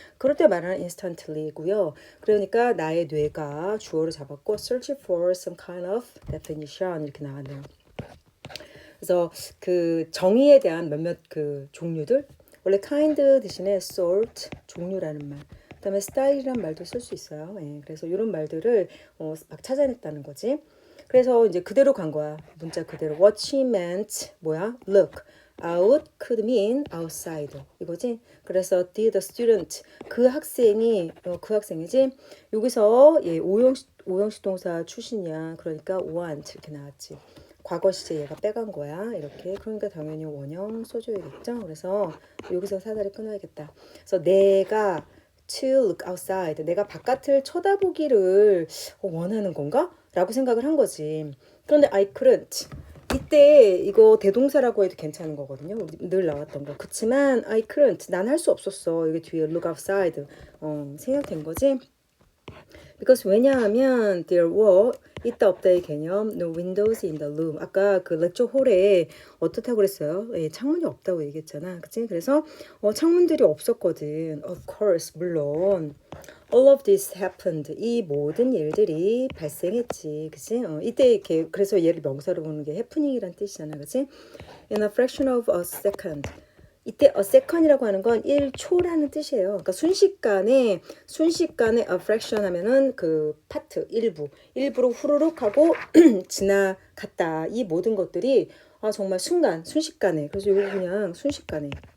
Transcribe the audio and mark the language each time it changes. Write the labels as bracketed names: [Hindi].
[Korean] 그럴 때 말하는 instantly고요. 그러니까 나의 뇌가 주어를 잡았고 [English] search for some kind of definition [Korean] 이렇게 나왔네요. 그래서 그 정의에 대한 몇몇 그 종류들 원래 kind 대신에 sort 종류라는 말 그다음에 style이란 말도 쓸 수 있어요. 예, 그래서 이런 말들을 막 찾아냈다는 거지. 그래서 이제 그대로 간 거야. 문자 그대로. [English] What she meant 뭐야? Look. Out could mean outside 이거지. [Korean] 그래서 [English] did the student [Korean] 그 학생이 그 학생이지. 여기서 예, 오형식 동사 출신이야. 그러니까 want 이렇게 나왔지. 과거 시제 얘가 빼간 거야. 이렇게. 그러니까 당연히 원형 써줘야겠죠. 그래서 여기서 사다리 끊어야겠다. 그래서 내가 [English] to look outside. [Korean] 내가 바깥을 쳐다보기를 원하는 건가? 라고 생각을 한 거지. [English] 그런데 I couldn't. [Korean] 이때 이거 대동사라고 해도 괜찮은 거거든요. 우리 늘 나왔던 거. [English] 그치만 I couldn't. [Korean] 난 할 수 없었어. 여기 뒤에 [English] look outside. [Korean] 생각된 거지. [English] Because 왜냐하면 there were [Korean] 있다 없다의 개념 [English] no windows in the room. [Korean] 아까 그 렉처 홀에 어떻다고 그랬어요? 예, 창문이 없다고 얘기했잖아. 그치? 그래서 창문들이 없었거든. [English] Of course, 물론. All of this happened. [Korean] 이 모든 일들이 발생했지. 그치? 이때 이렇게 그래서 얘를 명사로 보는 게 happening이란 뜻이잖아. 그치? [English] In a fraction of a second. [Korean] 이때 a second이라고 하는 건 1초라는 뜻이에요. 그러니까 순식간에 [English] a fraction [Korean] 하면은 그 파트 일부로 후루룩 하고 지나갔다. 이 모든 것들이 정말 순식간에. 그래서 이거 그냥 순식간에.